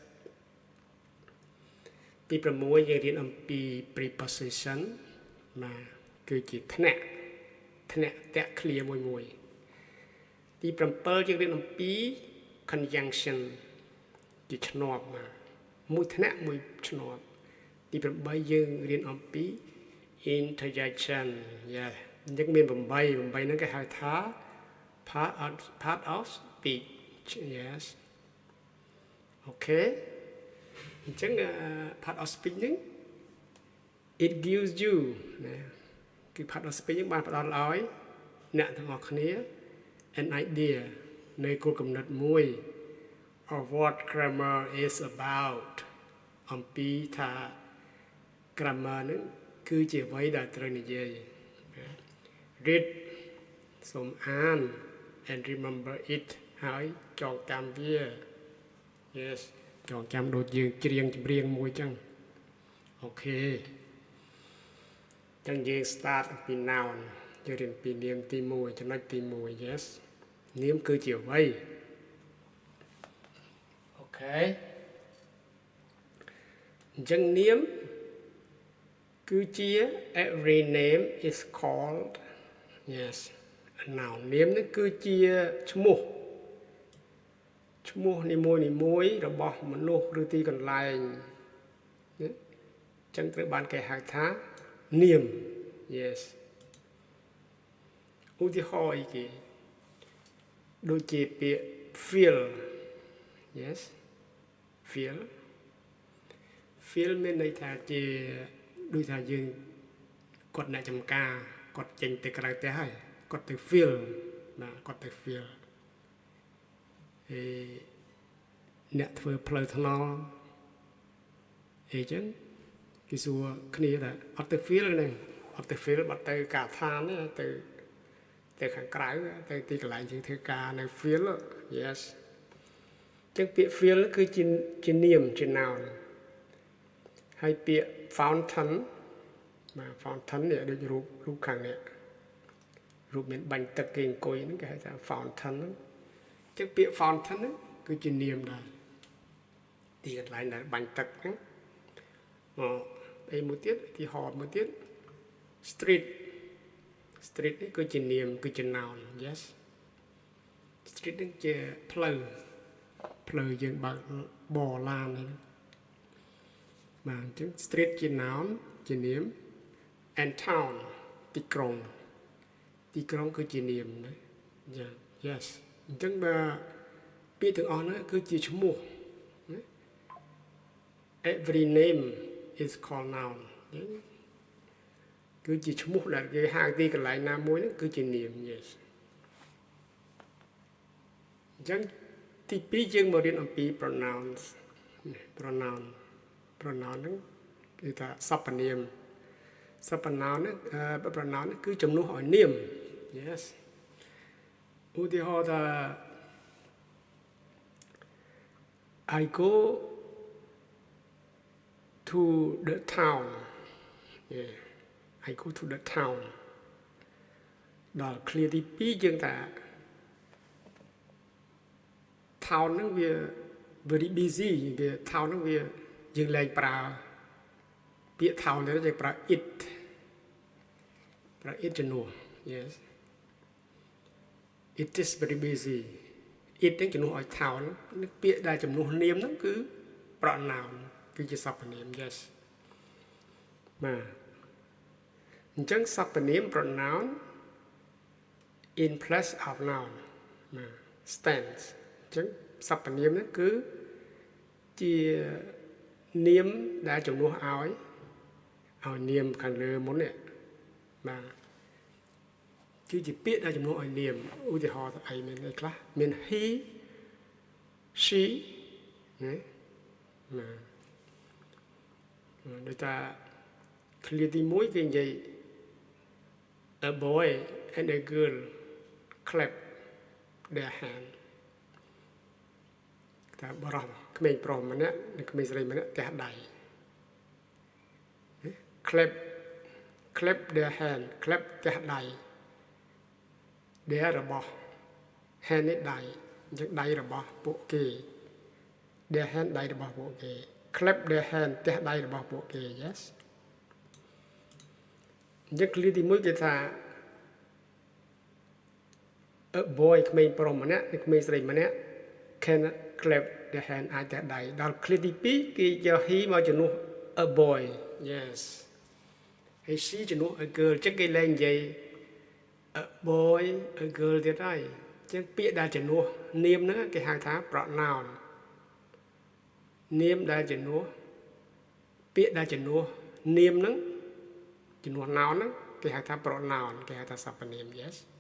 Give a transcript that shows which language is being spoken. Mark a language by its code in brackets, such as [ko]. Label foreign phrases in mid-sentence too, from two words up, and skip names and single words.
[km] ទី6យើងរៀនអំពី preposition បាទគឺជាថ្នាក់តាក់ឃ្លាមួយទី7យើងរៀនអំពី conjunction ជាឆ្នាប់មួយថ្នាក់មួយឆ្នាប់ទី8យើង រៀនអំពី interjection យ៉ាអញ្ចឹងមាន8ហ្នឹងគេហៅថា [en] part of speech yes [km] អូខេអញ្ចឹង [en] part of [km] speech ហ្នឹង [en] it gives you [km] ណាគឺ part of speech ហ្នឹងបានផ្ដល់ឲ្យអ្នកទាំងអស់ គ្នា [en] an idea [km] នៃគោលគំនិតមួយ [en] of what grammar is about [km] អំពីថា grammar ហ្នឹងគឺជាអ្វីដែលត្រូវនិយាយ read សូមអាន [en] and remember it [km] ហើយចងចាំវា yes ចងចាំដូចយើងច្រៀងចម្រៀងមួយចឹងអូខេ ចឹងយើង start ពី noun យើងរៀនពីនាមទី1ចំណុចទី1 yes នាមគឺជាអ្វី អូខេអញ្ចឹងនាមគឺជា [en] every name is called yes a noun [km] នាមនេះគឺជាឈ្មោះ នីមួយៗរបស់មនុស្សឬទីកន្លែងអញ្ចឹងត្រូវបានគេហៅថានាម yes ឧទាហរណ៍អីគេដូចជាពាក្យ [en] feel yes [km] feel មានន័យថាជាដូចថាយើងគាត់អ្នកចំការគាត់ចេញទៅក្រៅផ្ទះហើយគាត់ទៅ feel បាទគាត់ទៅ feel អ្នកធ្វើផ្លូវថ្នល់អីចឹងគេសួរគ្នាថាអត់ទៅ feel ហ្នឹងអត់ទៅ feel បាត់ទៅកាឋានទៅខាងក្រៅទៅទីកន្លែងជាងធ្វើការនៅ [en] feel yes [km] ចឹងពាក្យ feel គឺជានាមជា noun ហើយពា ក្យ fountain បាទ fountain នេះដូចរូបខាងនេះរូបមានបាញ់ទឹកគេអង្គុយហ្នឹងគេហៅថា fountain ហ្នឹងចឹង ពាក្យ fountain ហ្នឹងគឺជានាមដែរទីកន្លែងដែលបាញ់ទឹកហ្នឹងអីមួយទៀតទី ហោមួយទៀត street នេះគឺជានាមគឺជា [en] noun yes street [km] ហ្នឹងជាផ្លូវយើងបើកបរឡានហ្នឹងបាទអញ្ចឹង street ជា noun ជានាម [en] and town [km] ទីក្រុងគឺជានាមណាចា yes អញ្ចឹងបើពាក្យទាំងអស់ហ្នឹងគឺជាឈ្មោះ [en] every name is called noun [km] គឺជាឈ្មោះដែលគេហៅទីកន្លែងណាមួយហ្នឹងគឺជានាម yes អញ្ចឹងទី2យើងមករៀនអំពី [en] pronouns pronoun [km] ហ្នឹងគឺថាសព្វនាមpronoun ហ្នឹងគឺជំនួសឲ្យនាម yes ឧទាហរណ៍ថា [en] I go to the town yeah I go to the town [km] ដល់ clear ទី2យើងថា town ហ្នឹងវា [en] very busy [km] វា town ហ្នឹងវាយើងលែងប្រើពាក្យ town ទៅយើងប្រើ it ជំនួស [en] yes it is very busy it [km] ហ្នឹងជំនួសឲ្យ town ពាក្យដែលជំនួសនាមហ្នឹងគឺ pronoun គឺជាសព្វនាម yes បាទ អញ្ចឹងសព្វនាម [en] pronoun in place of noun [km] បាទ stands អញ្ចឹងសព្វនាមហ្នឹងគឺជានាមដែលជំនួសឲ្យនាមខាងលើមុននេះបាទគឺជាពាក្យដែលជំនួសឲ្យនាមឧទាហរណ៍អីមានអីខ្លះមាន [en] he she [km] ណា ដូចថា clear ទី1គេនិយាយ [en] a boy and a girl clap their hand [km] ថាបរិះក្មេងប្រុសម្នាក់និងក្មេងស្រីម្នាក់ទះដៃ [en] clap their hand [km] clap ទះដៃ their របស់ hand នេះដៃអញ្ចឹងដៃរបស់ពួកគេ [en] their hand [km] ដៃរបស់ពួកគេ [en] clap their hand [km] ទះដៃរបស់ពួកគេ yes អញ្ចឹង clear ទី1គេថា a boy ក្មេងប្រុសម្នាក់និងក្មេងស្រីម្នាក់ [en] can clap their hand [km] អាចទះដៃដល់ clear ទី2គេយក he មកជំនួស [en] a boy yes [km] ហើយ she ជំនួស [en] a girl [km] អញ្ចឹងគេលែងនិយាយ [en] a boy a girl [km] ទៀតហើយអញ្ចឹងពាក្យដែលជំនួសនាមហ្នឹងគេហៅថា pronoun នាមដែលជំនួសពាក្យដែលជំនួសនាមហ្នឹងជំនួស noun ហ្នឹងគេហៅថា pronoun គេហៅថាសព្វនាម yes